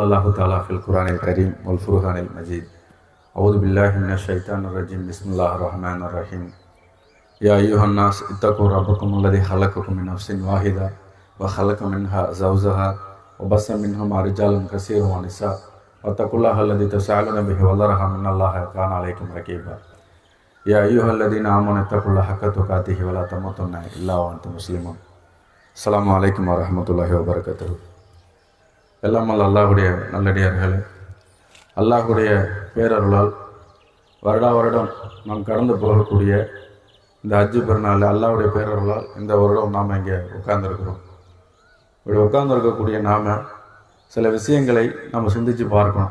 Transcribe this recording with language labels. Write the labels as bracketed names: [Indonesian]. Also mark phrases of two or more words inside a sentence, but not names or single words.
[Arabic] الله تعالى في القرآن الكريم والفرقان المجيد أعوذ بالله من الشيطان الرجيم بسم الله الرحمن الرحيم يا أيها الناس اتقوا ربكم الذي خلقكم من نفس واحدة وخلق منها زوجها وبث منهما رجالا كثيرا ونساء واتقوا الله الذي تساءلون به والأرحام إن الله كان عليكم رقيبا يا أيها الذين آمنوا اتقوا الله حق تقاته ولا تموتن إلا وأنتم مسلمون السلام عليكم ورحمة الله وبركاته. [Tamil] எல்லாம் அல்லாஹுடைய நல்லடியார்களே, அல்லாஹுடைய பேரருளால் வருடா வருடம் நாம் கடந்து போகக்கூடிய இந்த ஹஜ்ஜு பெருநாள் அல்லாஹ்வுடைய பேரருளால் இந்த வருடம் நாம் இங்கே உட்கார்ந்துருக்கிறோம். இப்படி உட்கார்ந்துருக்கக்கூடிய நாம் சில விஷயங்களை நம்ம சிந்தித்து பார்க்கணும்.